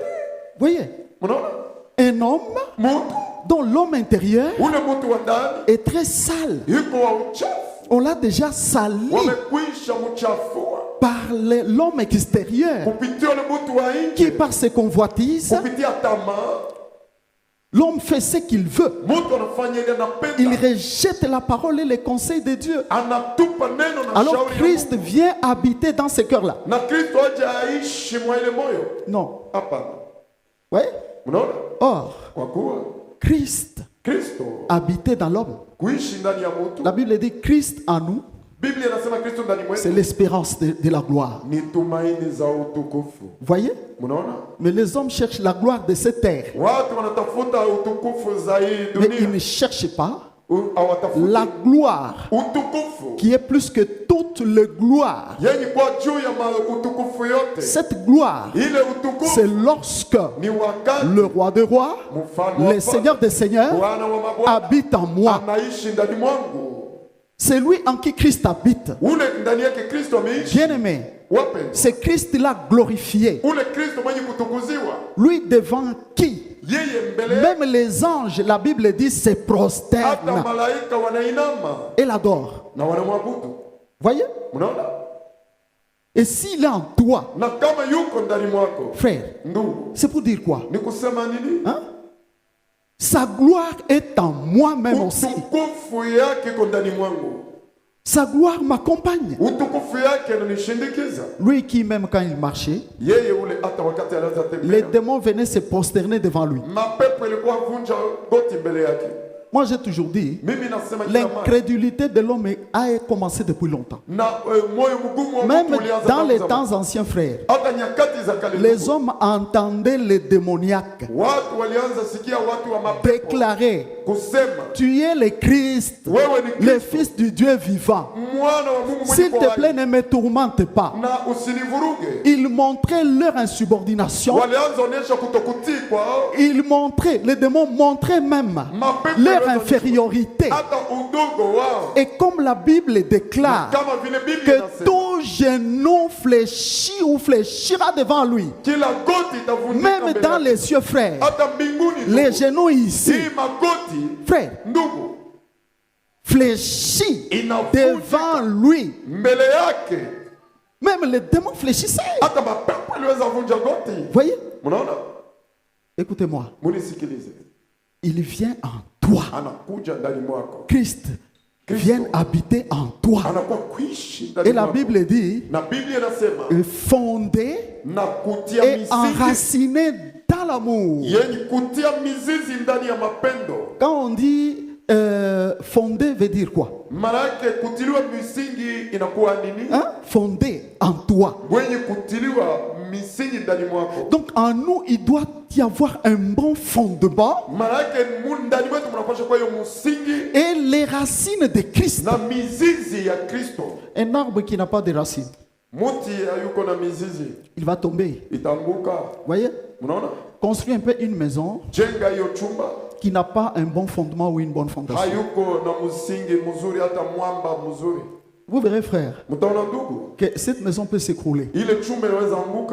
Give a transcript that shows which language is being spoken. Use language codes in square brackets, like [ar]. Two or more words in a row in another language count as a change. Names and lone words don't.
[fr] Voyez, [sw] Mnaona? [fr] un homme [sw] Mtu [fr] dont l'homme intérieur [sw] ule mtu wa ndani [fr] est très sale. [sw] yuko wa uchafu, [fr] On l'a déjà sali [sw] wamekwisha mchafua [fr] par l'homme extérieur [sw] kupitia ule mtu wa [fr] qui [sw] nje, [fr] par ses convoitises [sw] kupitia tamaa [fr] L'homme fait ce qu'il veut. [sw] Mtu anafanya ile [fr] Il [sw] anapenda. [fr] rejette la parole et les conseils de Dieu. [sw] Anatupa neno na [fr] Alors [sw] shauri ya [fr] Christ [sw] Mungu. [fr] vient habiter dans ce cœur-là. [sw] Na Kristo aje aishi mwa ile moyo. [fr] Non. [sw] Hapana. [fr] Oui. [sw] Unaona? [fr] Or, [sw] Kwa kuwa [fr] Christ [sw] Kristo [fr] habitait dans l'homme. [sw] kuishi ndani ya mtu. [fr] La Bible dit Christ en nous, [sw] Biblia inasema Kristo ndani [fr] c'est [sw] mwetu [fr] l'espérance de la gloire. [sw] ni tumaini za utukufu. [fr] Voyez? [sw] Mnaona? [fr] Mais les hommes cherchent la gloire de cette terre. [sw] Watu wanatafuta utukufu za hii [fr] Mais ils [sw] dunia. [fr] ne cherchent pas [sw] Hawatafuti [fr] la gloire [sw] utukufu [fr] qui est plus que toute les gloires. [sw] yenye kwa juu ya utukufu yote. [fr] Cette gloire, [sw] Ile utukufu [fr] c'est lorsque [sw] ni wakati [fr] le roi des rois, [sw] mfalme wa [fr] le Seigneur des seigneurs, [sw] Bwana wa mabwana [fr] habite en moi. [sw] anaishi ndani mwangu. [fr] C'est lui en qui Christ habite. [sw] Ule ndani yake Kristo ameishi. [fr] Bien-aimé, [sw] Wapendwa, [fr] c'est Christ-là glorifié. [sw] ule Kristo mwenye kutukuziwa, [fr] Lui devant qui [sw] yeye mbele [fr] même les anges, la Bible dit, se [sw] hata [fr] prosternent [sw] malaika wanainama [fr] et l'adorent. [sw] na wanamwabudu. [fr] Voyez? [sw] Unaona? [fr] Et s'il est en toi, [sw] Na kama yuko ndani mwako, [fr] frère, [sw] ndugu, [fr] c'est pour dire quoi? [sw] ni kusema nini? [fr] Hein? Sa gloire est en moi-même aussi. [sw] Utukufu yake iko ndani mwangu. [fr] Sa gloire m'accompagne. [sw] Utukufu yake ananishindikiza. [fr] Lui qui, même quand il marchait, [sw] Yeye ule hata wakati anaanza [fr] les [sw] tembea, [fr] démons venaient se prosterner devant lui. [sw] mapepo ilikuwa vunja goti mbele yake. [fr] Moi, j'ai toujours dit, [sw] Mimi nasema kila mara, [fr] l'incrédulité de l'homme a commencé depuis longtemps. [sw] na moyo mgumu wa [fr] Même [sw] mtu ulianza [fr] dans [sw] tangu [fr] les [sw] zamani. [fr] temps anciens, frères, [sw] Hata nyakati za kale [fr] les [sw] ndugu, [fr] hommes entendaient les démoniaques [sw] watu walianza sikia watu wa mapepo [fr] déclarer, [sw] kusema, [fr] tu es le Christ, [sw] wewe ni [fr] le [sw] Kristo, [fr] Fils du Dieu vivant. [sw] mwana wa Mungu mwenye [fr] S'il te [sw] kuwa [fr] plaît, [sw] hai, [fr] ne me tourmente pas. [sw] na usinivuruge. [fr] Ils montraient leur insubordination. [sw] Walianza onyesha kutokutii kwao, [fr] Ils montraient, les démons montraient même [sw] mapepo [fr] leur [sw] yalianza [fr] infériorité. [sw] hata udogo wao, [fr] Et comme la Bible déclare [sw] kama vile Biblia [fr] que [sw] inasema, [fr] tout genou fléchit ou fléchira devant lui, [sw] kila goti itavunjika [fr] même [sw] mbele [fr] dans [sw] yake. [fr] les cieux, frères, [sw] Hata mbinguni [fr] les [sw] ndugu, [fr] genoux ici, [sw] hii magoti [fr] frères, [sw] ndugu [fr] fléchit [sw] inavunjika [fr] devant lui. [sw] mbele yake. [fr] Même les démons fléchissaient. [sw] Hata mapepo iliweza vunja goti. [fr] Voyez? [sw] Mnaona? [fr] Écoutez-moi. [sw] Munisikilize, [fr] Il vient en toi. [sw] anakuja ndani mwako, [fr] Christ vient habiter en toi. [sw] anakuwa kuishi ndani [fr] Et la [sw] mwako. [fr] Bible dit, [sw] Na Biblia inasema [fr] fondé [sw] na kutia [fr] et [sw] mizizi, [fr] enraciné dans l'amour. [sw] yenye kutia mizizi ndani ya mapendo. [fr] Quand on dit fondé, veut dire quoi? [sw] Maana yake kutiliwa misingi inakuwa nini? [fr] Hein? Fondé en toi. [sw] Mwenye kutiliwa misingi ndani mwako. [fr] Donc en nous, il doit y avoir un bon fondement [sw] Maana yake ndani mwetu mnapaswa kwa hiyo msingi [fr] et les racines de Christ. [sw] na mizizi ya Kristo. [fr] Un arbre qui n'a pas de racines, [sw] Muti hayuko na mizizi [fr] il va tomber. [sw] itaanguka. [fr] Voyez? [sw] Mnaona? [fr] Construis un peu une maison [sw] Jenga hiyo chumba [fr] qui n'a pas un bon fondement ou une bonne fondation. [sw] hayuko na msingi mzuri, hata mwamba mzuri, [fr] Vous verrez, frère, [sw] mtaona ndugu, [fr] que cette maison peut s'écrouler. [sw] ile chumba inaweza anguka,